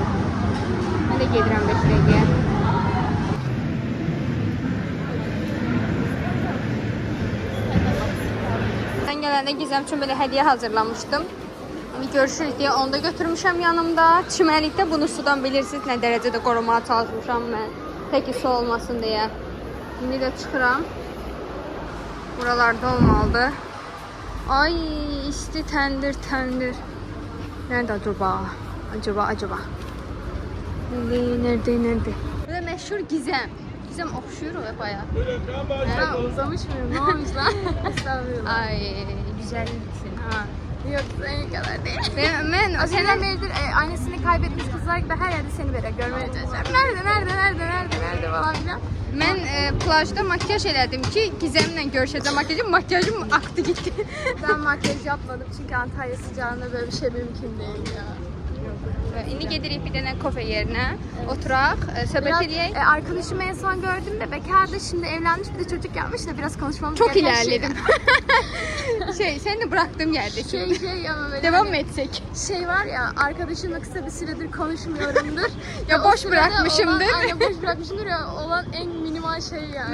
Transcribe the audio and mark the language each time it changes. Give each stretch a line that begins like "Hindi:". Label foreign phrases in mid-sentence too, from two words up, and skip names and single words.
Azerbaijani: Mən də gedirəm 5 dəqiqəyə. Mən gələndə Gizəm üçün belə hədiyyə hazırlamışdım. Görüşürük deyə onu da götürmüşəm yanımda. Çimərlikdə bunu sudan bilirsiniz nə dərəcədə qorumağa çalışmışam mən. Təki su olmasın deyə. İndi də çıxıram. Buralarda olmalıdır. Ay, isti təndir.
Turkish: Nerede acaba? Acaba. Nerede?
Azerbaijani: Burada meşhur Gizem. Gizem oxşuyur o bayağı.
Turkish: Ben uzamış mıyım? Ne olmuş lan? Estağfurullah. Ay, güzelliksin ha. Yok senin kadar değil. Ben O seneden beridir annesini kaybetmiş kızlar gibi her yerde seni böyle görmeye çalışıyorum. Nerede falan filan.
Azerbaijani: Mən plajda makyaj elədim ki, Gizemlə görüşəcəm.
Turkish: Makyajım aktı gitti. Ben makyaj yapmadım çünkü Antalya sıcağında böyle bir şey mümkün değil ya.
Azerbaijani: İndi gedirik bir dənə kofe yerinə, oturaq, söhbət
Turkish: Biraz,
Azerbaijani: edək.
Turkish: arkadaşımı en son gördüğümde bekardı, şimdi evlenmiş bir de çocuk yapmış da biraz konuşmamız Çok gereken ilerledim. Seni de bıraktığım yerdesin. Şey ama böyle Devam mı hani etsek? şey var ya, arkadaşımla kısa bir süredir konuşmuyorumdur. Ya Ve boş o sırada bırakmışımdır. Aynen boş bırakmışımdır ya, olan en minimal şey yani.